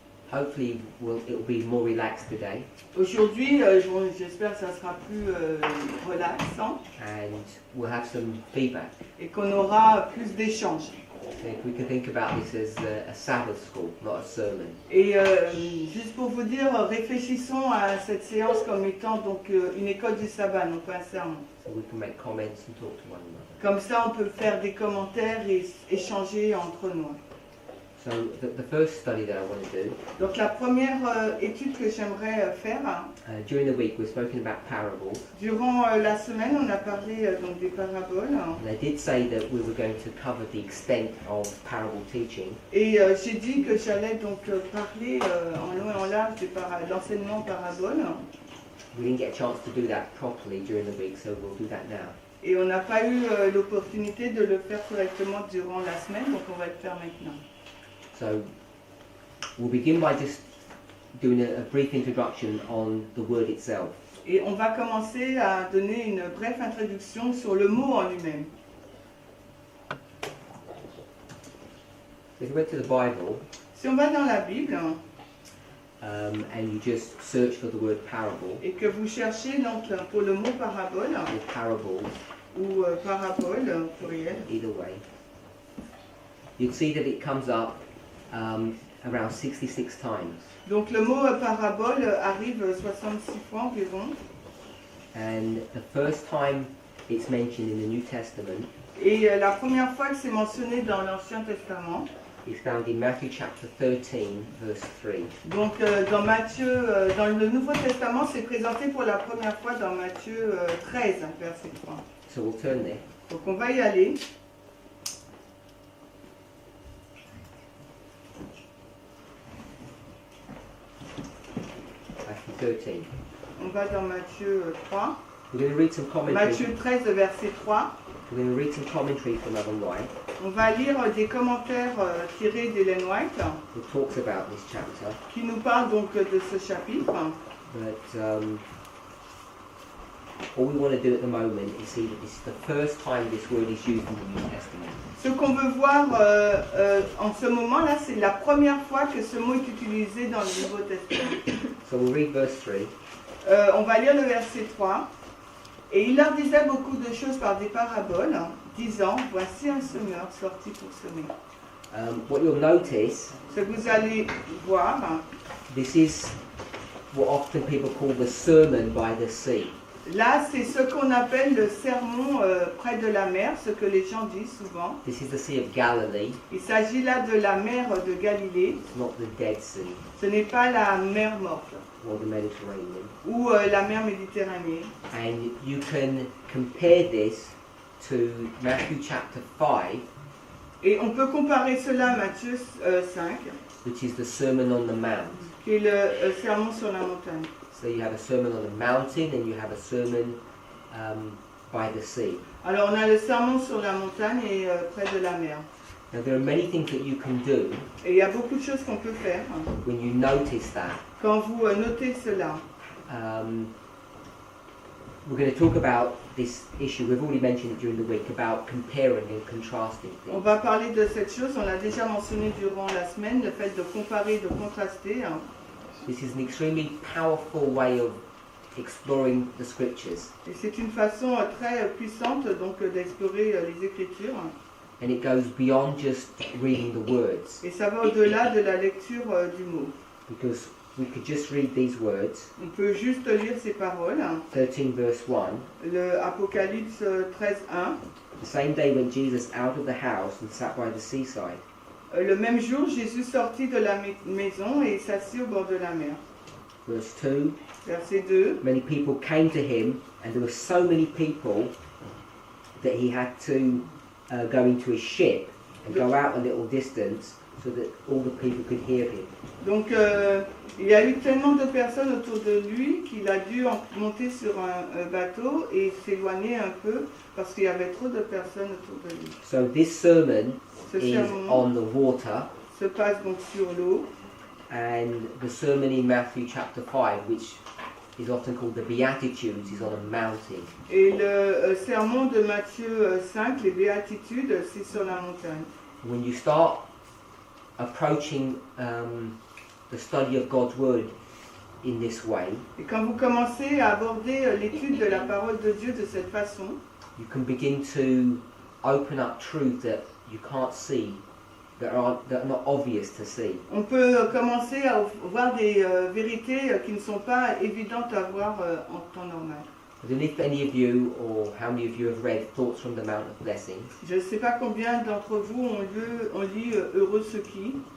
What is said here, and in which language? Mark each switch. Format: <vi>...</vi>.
<en>hopefully it will be more relaxed today.</en> <fr>Aujourd'hui, j'espère que ça sera plus relaxant</fr> <en>And we'll have some feedback.</en> <fr>et qu'on aura plus d'échanges.</fr> <en>So if we can think about this as a Sabbath school, not a sermon.</en> <fr>Et juste pour vous dire, réfléchissons à cette séance comme étant donc une école du sabbat, non pas un sermon.</fr> <en>So we can make comments and talk to one another.</en> <fr>Comme ça, on peut faire des commentaires et échanger entre nous.</fr> <en>So the first study that I want to do,</en> <fr>Donc la première étude que j'aimerais faire,</fr> <en>during the week we've spoken about parables.</en> <fr>durant la semaine, on a parlé donc des paraboles.</fr> <en>And I did say that we were going to cover the extent of parable teaching.</en> <fr>Et j'ai dit que j'allais donc parler en long et en large de l'enseignement parabole.</fr> <en>We didn't get a chance to do that properly during the week, so we'll do that now.</en> <fr>Et on n'a pas eu l'opportunité de le faire correctement durant la semaine, donc on va le faire maintenant.</fr> <en>So we'll begin by just doing a brief introduction on the word itself.</en> <fr>Et on va commencer à donner une brève introduction sur le mot en lui-même.</fr> <en>If you went to the Bible</en> <fr>Si on va dans la Bible</fr> <en>and you just search for the word parable</en> <fr>et que vous cherchez donc pour le mot parabole</fr> <en>or parables,</en> <fr>ou parabole au pluriel,</fr> <en>either way, you'll see that it comes up around 66 times.</en> <fr>donc le mot parabole arrive 66 fois environ.</fr> <en>And the first time it's mentioned in the New Testament</en> <fr>Et la première fois que c'est mentionné dans l'Ancien Testament,</fr> <en>is found in Matthew chapter 13, verse 3.</en> <fr>donc dans Matthieu, dans le Nouveau Testament, c'est présenté pour la première fois dans Matthieu 13, verset 3.</fr> <en>So we'll turn there.</en> <fr>Donc on va y aller.</fr> <en>Matthew 13.</en> <fr>On va dans Matthieu 3.</fr> <en>We're going to read some commentary.</en> <fr>Matthieu 13, verset 3.</fr> <en>We're going to read some commentary from Ellen White,</en> <fr>On va lire des commentaires tirés d'Ellen White</fr> <en>who talks about this chapter.</en> <fr>qui nous parlent donc de ce chapitre.</fr> <en>But all we want to do at the moment is see that this is the first time this word is used in the New Testament.</en> <fr>Ce qu'on veut voir en ce moment-là, c'est la première fois que ce mot est utilisé dans le Nouveau Testament.</fr> <en>So we'll read verse 3.</en> <fr>On va lire le verset 3. Et il leur disait beaucoup de choses par des paraboles, disant, voici un semeur sorti pour semer.</fr> <en>What you'll notice,</en> <fr>Ce que vous allez voir,</fr> <en>this is what often people call the sermon by the sea.</en> <fr>là, c'est ce qu'on appelle le sermon près de la mer, ce que les gens disent souvent.</fr> <en>This is the Sea of Galilee.</en> <fr>Il s'agit là de la mer de Galilée.</fr> <en>It's not the Dead Sea</en> <fr>Ce n'est pas la mer morte</fr> <en>or the Mediterranean.</en> <fr>ou la mer Méditerranée.</fr> <en>And you can compare this to Matthew chapter 5,</en> <fr>Et on peut comparer cela à Matthieu 5,</fr> <en>which is the Sermon on the Mount.</en> <fr>qui est le sermon sur la montagne.</fr> <en>So you have a sermon on the mountain and you have a sermon by the sea.</en> <fr>Alors on a le sermon sur la montagne et près de la mer.</fr> <en>Now there are many things that you can do</en> <fr>Et il y a beaucoup de choses qu'on peut faire</fr> <en>when you notice that.</en> <fr>quand vous notez cela.</fr> <en>We're going to talk about this issue, we've already mentioned it during the week, about comparing and contrasting</en> <fr>On</fr> <en>things.</en> <fr>va parler de cette chose, on l'a déjà mentionné durant la semaine, le fait de comparer, de contraster.</fr> <en>This is an extremely powerful way of exploring the scriptures,</en> <fr>Et c'est une façon très puissante donc d'explorer les Écritures.</fr> <en>and it goes beyond just reading the words,</en> <fr>Et ça va au-delà de la lecture du mot.</fr> <en>because we could just read these words,</en> <fr>On peut juste lire ces paroles.</fr> <en>13 verse 1.</en> <fr>Le Apocalypse 13, 1.</fr> <en>The same day went Jesus out of the house and sat by the seaside.</en> <fr>Le même jour, Jésus sortit de la maison et s'assit au bord de la mer.</fr> <en>Verse 2.</en> <fr>Verset 2.</fr> <en>Many people came to him, and there were so many people that he had to go into his ship and go out a little distance so that all the people could hear him.</en> <fr>Donc il y a eu tellement de personnes autour de lui qu'il a dû monter sur un bateau et s'éloigner un peu parce qu'il y avait trop de personnes autour de lui.</fr> <en>So this sermon</en> <fr>Ce</fr> <en>is</en> <fr>sermon</fr> <en>on the water,</en> <fr>se passe donc sur l'eau.</fr> <en>and the sermon in Matthew chapter 5, which is often called the Beatitudes, is on a mountain.</en> <fr>Et le sermon de Matthieu 5, les béatitudes, c'est sur la montagne.</fr> <en>When you start approaching the the study of God's word in this way,</en> <fr>Et quand vous commencez à aborder l'étude de la parole de Dieu de cette façon,</fr> <en>you can begin to open up truth that you can't see, that are not obvious to see.</en> <fr>on peut commencer à voir des vérités qui ne sont pas évidentes à voir en temps normal.</fr> <en>I don't know if any of you or how many of you have read Thoughts from the Mount of Blessings.</en> <fr>Je ne sais pas combien d'entre vous ont lu Heureux ceux qui.</fr>